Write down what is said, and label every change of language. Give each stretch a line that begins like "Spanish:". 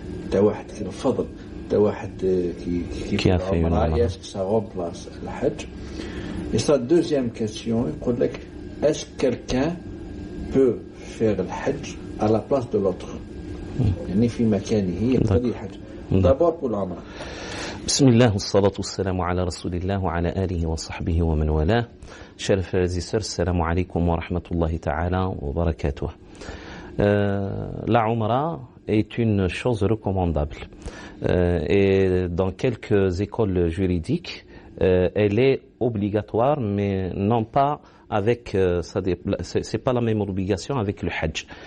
French: T'as
Arabic: واحد
French: qui le fadl, t'as واحد qui a fait l'Umrah, est-ce que ça remplace le Hajj? Et sa deuxième question, est-ce que quelqu'un peut faire le Hajj à la place de l'autre?
Arabic: يعني في مكانه يقضي الحج.
French: D'abord pour l'Umrah.
Arabic: بسم الله والصلاة والسلام على رسول الله وعلى آله وصحبه ومن والاه.
French: Chers frères et sœurs,
Arabic: السلام عليكم ورحمة الله تعالى وبركاته.
French: La Umrah est une chose recommandable. Et dans quelques écoles juridiques, elle est obligatoire, mais non pas avec, c'est pas la même obligation avec le Hajj.